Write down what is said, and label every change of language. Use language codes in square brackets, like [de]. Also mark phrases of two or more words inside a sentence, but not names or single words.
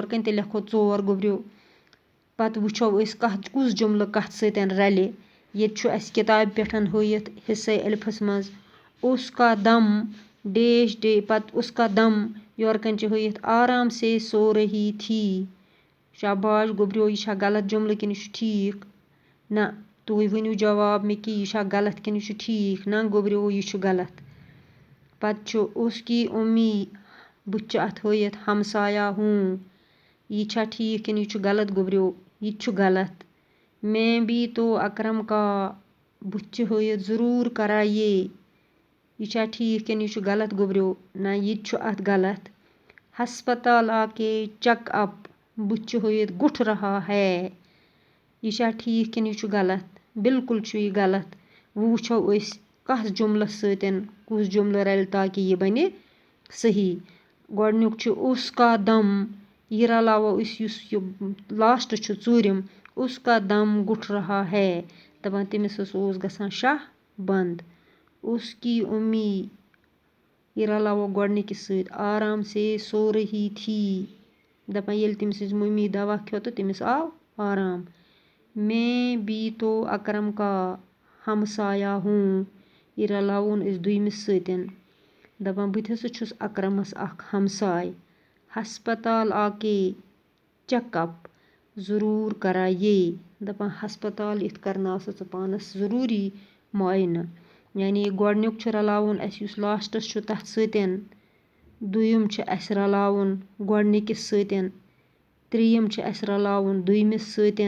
[ks] یورٕ کَنہِ تہِ لیکھو 4 گوٚبریو. پتہٕ وٕچھو أسۍ کُس جملہٕ کَتھ سۭتۍ رَلہِ. ییٚتہِ چھُ اَسہِ کِتابہِ پٮ۪ٹھ ہٲیِتھ حصے الفس منٛز [ur] اس کا دم [ks] ڈیش پتہٕ اس کا دم یورٕ کَنہِ چھِ ہٲیِتھ [ur] آرام سے سو رہی تھی. [ks] شاباش گوٚبریو یہِ چھا غلط جملہٕ کِنہٕ یہِ چھُ ٹھیٖک؟ نہ تُہۍ ؤنِو جواب مےٚ کہِ یہِ چھا غلط کِنہٕ یہِ چھُ ٹھیٖک. نہ گوٚبریو یہِ چھُ غلط. پتہٕ چھُ [ur] اس کی امی [ks] بٕتھِ چھُ اَتھ ہٲیِتھ [ur] ہمسایا ہوں. [ks] یہِ چھا ٹھیٖک کِنہٕ یہِ چھُ غلط گوٚبریو؟ یہِ تہِ چھُ غلط. [ur] میں بھی تو اکرم کا [ks] بٕتھِ چھِ ہٲیِتھ [ur] ضروٗر کرایے. [ks] یہِ چھا ٹھیٖک کِنہٕ یہِ چھُ غلط گوٚبریو؟ نہ یہِ تہِ چھُ اَتھ غلط. [ur] ہسپتال آ کے چیک اپ [ks] بٕتھِ چھُ ہٲیِتھ [ur] گُٹھ رہا ہے. [ks] یہِ چھا ٹھیٖک کِنہٕ یہِ چھُ غلط؟ بالکل چھُ یہِ غلط. وۄنۍ وٕچھو أسۍ کَس جملس سۭتۍ کُس جملہٕ رَلہِ تاکہِ یہِ بنہِ صحیح. گۄڈنیُک چھُ [ur] اس کا دم. [ks] یہِ رلاوو أسۍ یُس یہِ لاسٹ چھُ ژوٗرِم [ur] اس کا دم گُٹھ رہا ہے. [ks] دپان تٔمِس ہسا اوس گژھان شاہ بنٛد. [ur] اس کی امی [ks] یہِ رلاوو گۄڈنِکِس سۭتۍ [ur] آرام سے سو رہی تھی. [ks] دپان ییٚلہِ تٔمۍ سٕنٛز مٔمی دوا کھیوٚو تہٕ تٔمِس آو آرام. [ur] میں بھی تو اکرم کا ہمسایا ہوں. [ks] یہِ رلاوون أسۍ دوٚیمِس سۭتۍ. دپان بہٕ تہِ ہسا چھُس اکرمس اکھ ہمساے. [ur] ہسپتال آ کے چیک اپ ضروٗر کرایے. [ks] دپان ہسپتال یِتھ کرناو سا ژٕ پانس ضروٗری معاینہٕ. یعنی گۄڈنیُک چھُ رلاوُن اَسہِ یُس لاسٹس چھُ تتھ سۭتۍ. دوٚیِم چھُ اَسہِ رلاوُن گۄڈنِکِس سۭتۍ. ترٛیٚیِم چھُ اَسہِ رلاوُن دوٚیمِس سۭتۍ.